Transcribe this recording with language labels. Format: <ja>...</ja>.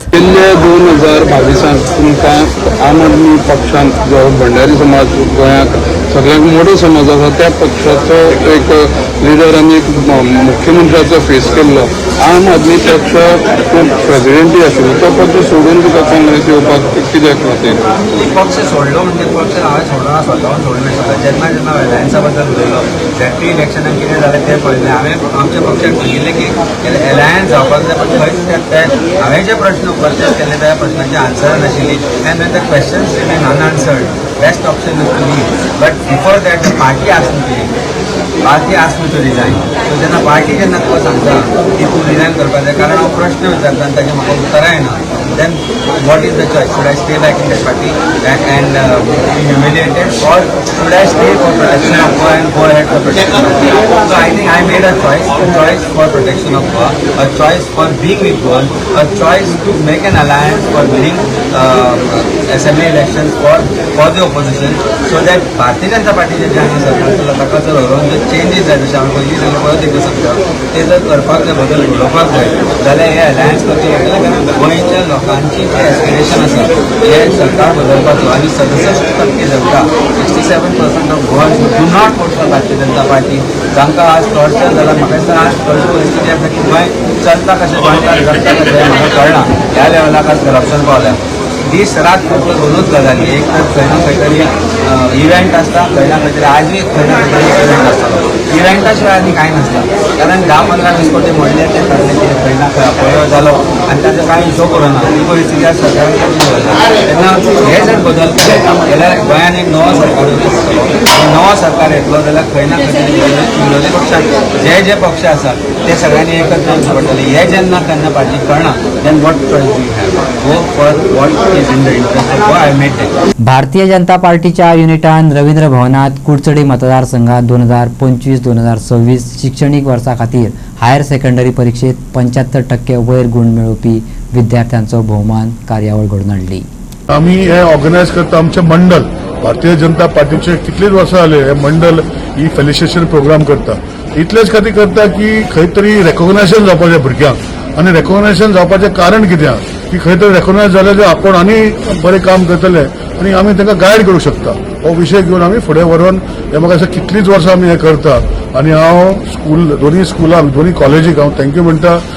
<kok>गेल्ले 2022 तुमकां आम आदमी पक्षान जो भंडारी समाज गोंयांत सगळ्यांत मोठो समाज आसा त्या पक्षाचो एक लिडर आनी एक मुख्यमंत्र्याचो फेस केल्लो. आम आदमी पक्ष प्रेसिडेंटी आशिल्लो तो पक्ष सोडून तुका काँग्रेस येवपाक कित्याक खातीर? पक्ष सोडलो म्हणजे पक्ष हांवें सोडना स्वताहून सोडलो. जेन्ना जेन्ना एलायन्सा बद्दल उलयलो झॅडपी इलेक्शनाक कितें जालें तें पळयलें हांवें आमच्या पक्षाक सांगिल्लें की एलायन्स जावपाक जाय पण खंयच हांवें जे प्रश्न उपस्थित केले त्या प्रश्नाची आन्सर नाशिल्ली</kok> <en>And when the questions remain unanswered best option is to leave. But before that the party asked me to leave. Party asked me to resign. So जेन्ना party जेन्ना तुका सांगता की तूं resign करपाक जाय कारण हांव प्रश्न विचारता आनी ताची म्हाका उतरां येना then what is the choice? Should I stay back in that party and be humiliated or should I stay for protection of Goa and go ahead for protection of Goa? So I think I made a choice for protection of Goa, a choice for being with Goa, a choice to make an alliance for winning assembly elections for the opposition so that</en> <kok>Bharatiya जनता पार्टीचे जे हांगा सरकार चल्ला ताका जर व्हरून जर चेंजीस जाय जशें हांवें पयलीं सांगलें परत एकदां सांगता ते जर करपाक जाय बदल घडोवपाक जाय जाल्यार हे अलायन्स करचे पडटलें कारण गोंयच्या लोकांची जे एस्पिरेशन आसा हे सरकार बदलपाचो आनी 67% जनता</kok> <en>67% of Goans do not vote for</en> <kok>Bharatiya Janata पार्टी जांकां आज टॉर्चर जाला. म्हाका दिसता आज थोडी परिस्थिती आसा की गोंय चलता कशें गोंयकार जगता कशें म्हाका कळना. ह्या लेवलाक आज करप्शन पावल्या. दीस रात फक्त दोनूच गजाली एक तर खंय ना खंय तरी इव्हेंट आसता खंय ना खंय तरी आजूय खंय ना खंय तरी इव्हेंट आसतालो. इव्हेंटा शिवाय आनी कांय नासता कारण 10-15 कोटी मोडले ते तरणे की खंय ना खंय अपयश जालो आनी ताचो कांय हिशोब करूना ही परिस्थिती आज सरकारान तेन्ना हे जर बदल केले जाल्यार गोंयान एक नवो सरकार येतलो. नवो सरकार येतलो जाल्यार खंय ना खंय तरी विरोधी पक्षाक जे पक्ष आसा ते सगळ्यांनी एकत्र येवचे पडटले. हे जेन्ना केन्ना पार्टी कळना</kok> <en>Then what choice we have go for what is in the interest of Goa. I made that.</en> <kok>Bharatiya जनता पार्टीच्या युनिटान रवींद्र भवनात कुडचडी मतदारसंघात 2025-2026 शिक्षणीक वर्सा खातीर हायर सेकंडरी परीक्षेत 75% वयर गुण मेळोवपी विद्यार्थ्यांचो भोवमान कार्यावळ घडोवन हाडली. आम्ही हे ऑर्गनायज करता आमचे मंडळ भारतीय जनता पार्टीचे कितलीच वर्सां जाले हे मंडळ ही फेलिसिटेशन प्रोग्राम करता. इतलेच खातीर करता की खंय तरी रेकॉग्नायझेशन जावपाचें भुरग्यांक आनी रेकॉग्नायझेशन जावपाचें कारण कित्याक की खंय तरी रेकॉग्नायज जालें जाल्यार आपण आनी बरें काम करतले आनी आमी तांकां गायड करूंक शकता. हो विशय घेवन आमी फुडें व्हरून हे म्हाका दिसता कितलींच वर्सां आमी हें करता आनी हांव दोनी स्कुलांक दोनी कॉलेजीक हांव थँक्यू म्हणटा.</kok>